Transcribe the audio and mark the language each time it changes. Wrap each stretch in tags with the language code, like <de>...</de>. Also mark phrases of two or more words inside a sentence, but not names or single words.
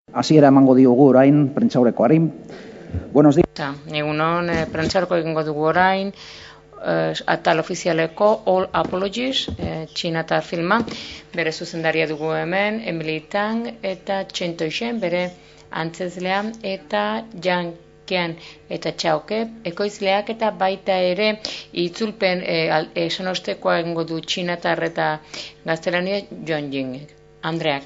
<eu>Hasiera emango diogu orain prentsaurrekoari.</eu> <es>Buenos días.</es> <eu>Egunon, prentsaurreko egingo dugu orain, atal ofizialeko All Apologies, txinatar filma, bere zuzendaria dugu hemen, Emily Tang eta Chen Toixen, bere antzezlea, eta Yang Qian eta Chaoke, ekoizleak eta baita ere itzulpen esan ostekoa egingo du txinatar eta gaztelania John Jing, Andreak.</eu>